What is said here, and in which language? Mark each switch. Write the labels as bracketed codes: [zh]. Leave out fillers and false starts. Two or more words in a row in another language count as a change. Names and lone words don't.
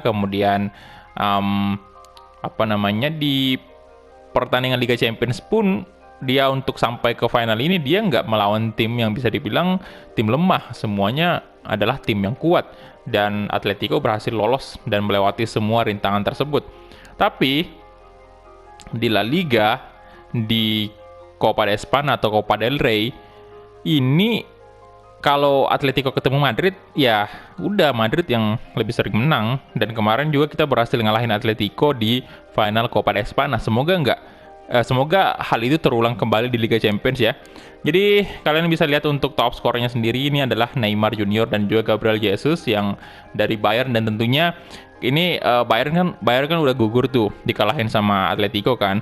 [id] Kemudian di pertandingan Liga Champions pun dia untuk sampai ke final ini dia nggak melawan tim yang bisa dibilang tim lemah. Semuanya adalah tim yang kuat, dan Atletico berhasil lolos dan melewati semua rintangan tersebut. Tapi di La Liga, di [es] Copa de España [id] atau [es] Copa del Rey [id] ini, kalau Atletico ketemu Madrid ya udah Madrid yang lebih sering menang, dan kemarin juga kita berhasil ngalahin Atletico di final [es] Copa de España. [id] Semoga hal itu terulang kembali di Liga Champions ya. Jadi kalian bisa lihat untuk top skornya sendiri, ini adalah Neymar Junior dan juga Gabriel Jesus yang dari Bayern, dan tentunya ini Bayern kan udah gugur tuh, dikalahin sama Atletico kan.